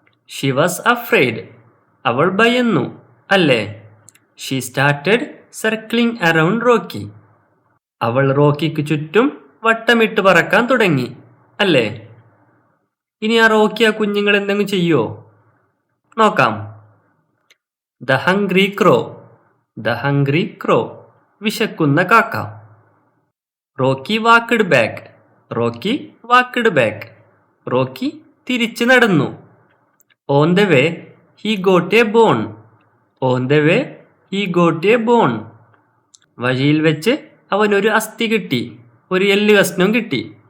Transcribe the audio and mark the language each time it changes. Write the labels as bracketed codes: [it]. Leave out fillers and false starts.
[en] she was afraid, [ml] അവൾ ഭയന്നു അല്ലേ? [en] she started circling around Rocky, [ml] അവൾ റോക്കിക്ക് ചുറ്റും വട്ടമിട്ട് പറക്കാൻ തുടങ്ങി അല്ലേ? ഇനി ആ റോക്കി ആ കുഞ്ഞുങ്ങൾ എന്തെങ്കിലും ചെയ്യുമോ? നോക്കാം. [en] The hungry crow, the hungry crow, [ml] വിശക്കുന്ന കാക്ക. [en] Rocky walked back, Rocky walked back, [ml] Rocky തിരിച്ചു നടന്നു. [en] on the way he got a bone, on the way he got a bone, [ml] വഴിയിൽ വെച്ച് അവനൊരു അസ്ഥി കിട്ടി, ഒരു എല്ല് കഷ്ണം കിട്ടി.